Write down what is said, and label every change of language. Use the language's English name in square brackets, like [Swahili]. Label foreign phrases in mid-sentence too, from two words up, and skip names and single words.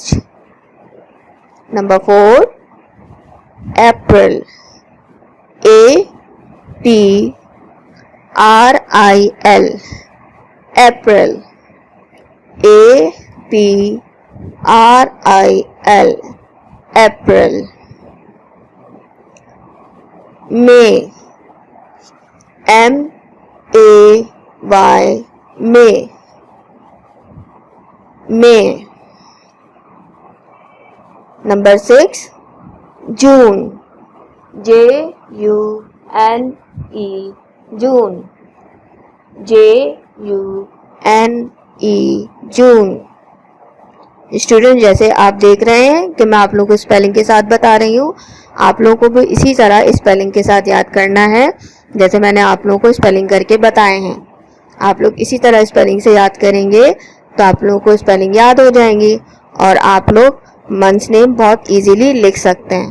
[English] Number 4 April. APRIL. April. APRIL. April. May. MAY. May. May. Number 6 June. JUNE. E जून, JUNE जून। [Hindi] स्टूडेंट, जैसे आप देख रहे हैं कि मैं आप लोगों को स्पेलिंग के साथ बता रही हूँ, आप लोगों को भी इसी तरह स्पेलिंग के साथ याद करना है जैसे मैंने आप लोगों को स्पेलिंग करके बताए हैं। आप लोग इसी तरह स्पेलिंग से याद करेंगे तो आप लोगों को स्पेलिंग याद हो जाएंगी और आप लोग [English] months name [Hindi] बहुत इजीली लिख सकते हैं।